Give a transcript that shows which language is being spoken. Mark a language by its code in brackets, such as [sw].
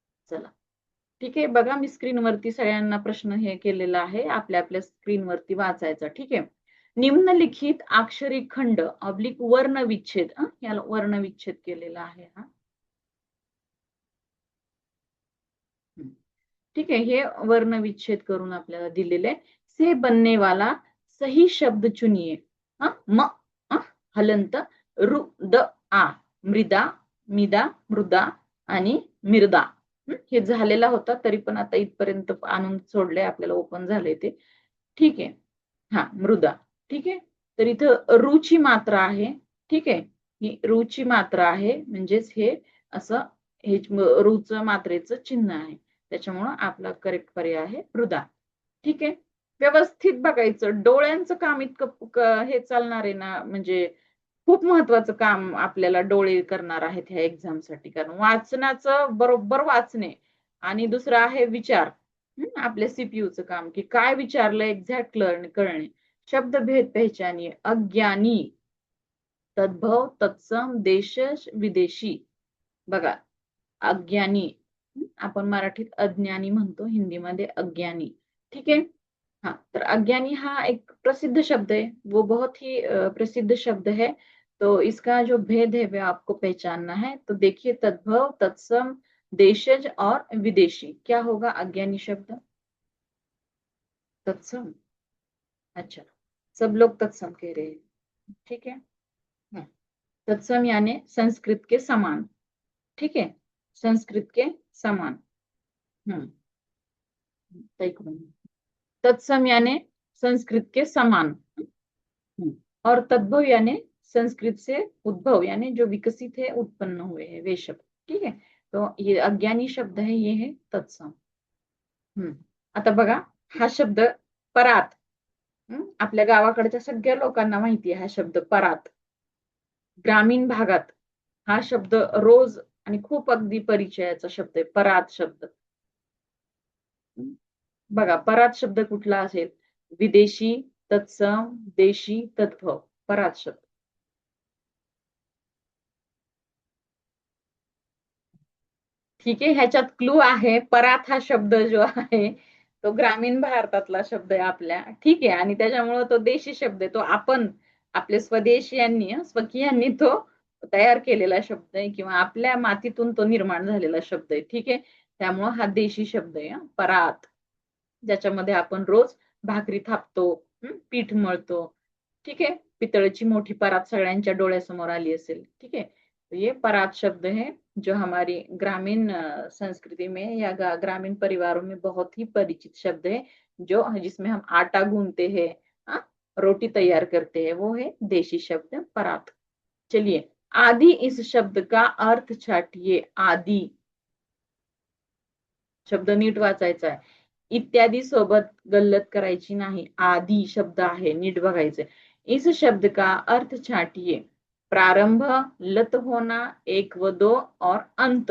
[mr] चला ठीक आहे. बघा मी स्क्रीनवरती सगळ्यांना प्रश्न हे केलेला आहे, आपल्या आपल्या स्क्रीनवरती वाचायचा. ठीक आहे. [hi] निम्नलिखित अक्षरी खंड ऑब्लिक वर्णविच्छेद, [mr] याला वर्णविच्छेद केलेला आहे हा. ठीक है, ये वर्ण विच्छेद करून आपल्याला दिलेले आहे. [hi] से बनने वाला सही शब्द चुनिए. म हलंत रु द आ मृदा मिदा मृदा आणि मिर्दा. [mr] हे झालेला होता, तरी पण आता इथपर्यंत आणून सोडले, आपल्याला ओपन झाले ते. ठीक आहे. हा मृदा. ठीक आहे. तर इथं रुची मात्रा आहे. ठीक आहे. ही रुची मात्रा आहे, म्हणजेच हे असं हे रूचं मात्रेचं चिन्ह आहे. त्याच्यामुळं आपला करेक्ट पर्याय आहे मृदा. ठीक आहे. व्यवस्थित बघायचं. डोळ्यांचं काम इतकं हे चालणार आहे ना, म्हणजे खूप महत्वाचं काम आपल्याला डोळे करणार आहेत ह्या एक्झामसाठी. कारण वाचनाचं बरोबर वाचणे आणि दुसरं आहे विचार. आपल्या सीपीयूचं काम, की काय विचारलं एक्झॅक्ट कळणे. [hi] शब्दभेद पहचानिये. अज्ञानी, तद्भव, तत्सम, देशज, विदेशी. [mr] बघा अज्ञानी, आपण मराठीत अज्ञानी म्हणतो, हिंदीमध्ये अज्ञानी. [hi] ठीक है. हाँ, तो अज्ञानी हाँ एक प्रसिद्ध शब्द है, वो बहुत ही प्रसिद्ध शब्द है। तो इसका जो भेद है वह आपको पहचानना है। तो देखिए तद्भव, तत्सम, देशज और विदेशी, क्या होगा अज्ञानी शब्द? तत्सम। अच्छा, सब लोग तत्सम कह रहे हैं। ठीक है। हाँ, तत्सम यानी संस्कृत के समान। ठीक है, संस्कृत के समान। हम्म तत्सम यानी संस्कृत के समान। और तद्भव यानी संस्कृत से उद्भव, यानी जो विकसित है, उत्पन्न हुए हैं वे शब्द। ठीक है। तो ये अज्ञानी शब्द है, ये है तत्सम। [mr] आता बघा हा शब्द परात, आपल्या गावाकडच्या सगळ्या लोकांना माहिती आहे हा शब्द परात. ग्रामीण भागात हा शब्द रोज आणि खूप अगदी परिचयाचा शब्द आहे परात शब्द. बघा परात शब्द कुठला असेल? विदेशी, तत्सम, देशी, तद्भव, परात शब्द. ठीक आहे. ह्याच्यात क्लू आहे. परात हा शब्द जो आहे तो ग्रामीण भारतातला शब्द आहे आपल्या. ठीक आहे. आणि त्याच्यामुळे तो देशी शब्द आहे. तो आपण आपले स्वदेशीयांनी स्वकीयांनी तो तयार केलेला शब्द आहे, किंवा आपल्या मातीतून तो निर्माण झालेला शब्द आहे. ठीक आहे. त्यामुळे हा देशी शब्द आहे परात, ज्याच्यामध्ये आपण रोज भाकरी थापतो, पीठ मळतो. ठीक है। पितळची मोठी परात सगळ्यांच्या डोळ्यासमोर आली असेल। [hi] ठीक है। तो ये परात शब्द है, जो हमारी ग्रामीण संस्कृति में या ग्रामीण परिवारों में बहुत ही परिचित शब्द है, जो जिसमें हम आटा गूंथते हैं, हाँ, रोटी तैयार करते हैं, वो है देशी शब्द परात। चलिए, आदि इस शब्द का अर्थ छाटिए। [mr] आदि शब्द नीट वाचायचा आहे. इत्यादी सोबत गल्लत करायची नाही. आदि शब्द आहे, नीट बघायचे. [hi] इस शब्द का अर्थ छाटिए। प्रारंभ, लत होना, एक व दो और अंत।